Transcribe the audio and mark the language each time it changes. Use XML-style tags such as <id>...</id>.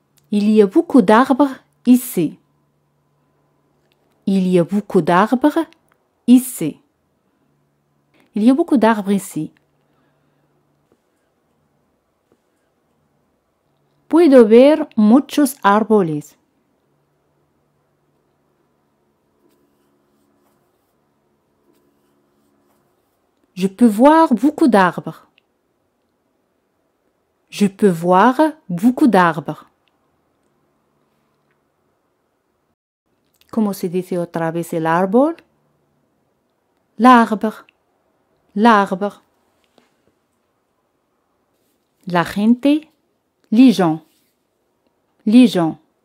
<fr>Il y a beaucoup d'arbres ici. Il y a beaucoup d'arbres ici. Il y a beaucoup d'arbres ici.</fr> <es>Puedo ver muchos árboles.</es> <fr>Je peux voir beaucoup d'arbres. Je peux voir beaucoup d'arbres.</fr> <es>¿Cómo se dice otra vez el árbol?</es> <fr>L'arbre. L'arbre.</fr> <es>La gente.</es> <fr>Les gens. Les gens.</fr>